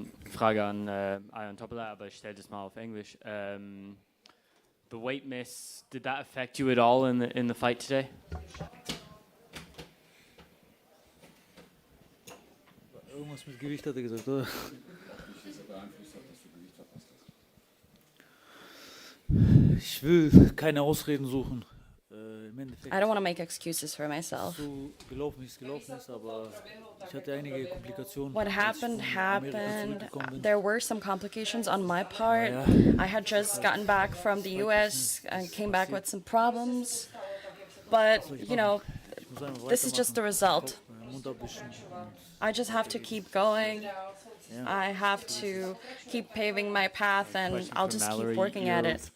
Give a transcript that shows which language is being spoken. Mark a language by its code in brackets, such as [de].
[de] Frage an Ion Topola, aber ich stelle das mal auf Englisch. [en] The weight miss, did that affect you at all in the fight today? [de] Irgendwas mit Gewicht hat er gesagt, oder? Ich will keine Ausreden suchen. Im Endeffekt [en] I don't want to make excuses for myself. [de] so gelaufen, wie es gelaufen ist, aber ich hatte einige Komplikationen. [en] What happened happened. There were some complications on my part. I had just gotten back from the US and came back with some problems. But, you know, this is just the result. [de] Mund abwischen. [en] I just have to keep going. I have to keep paving my path, and I'll just keep working at it.